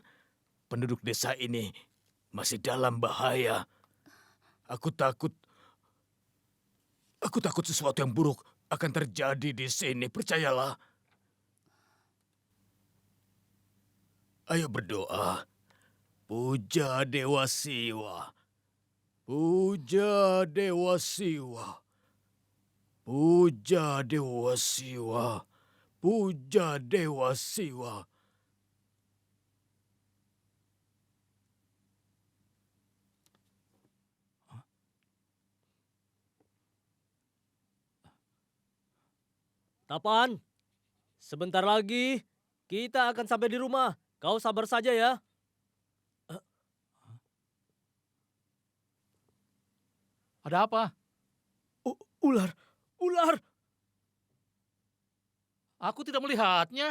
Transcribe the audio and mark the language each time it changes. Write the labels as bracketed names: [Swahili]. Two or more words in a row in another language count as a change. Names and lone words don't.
[Indonesian] Penduduk desa ini masih dalam bahaya. Aku takut sesuatu yang buruk akan terjadi di sini, percayalah. Ayo berdoa. Puja Dewa Siwa. Puja Dewa Siwa. Puja Dewa Siwa. Puja Dewa Siwa. Tapan, sebentar lagi kita akan sampai di rumah. Kau sabar saja ya. Ada apa? Ular, ular. Aku tidak melihatnya.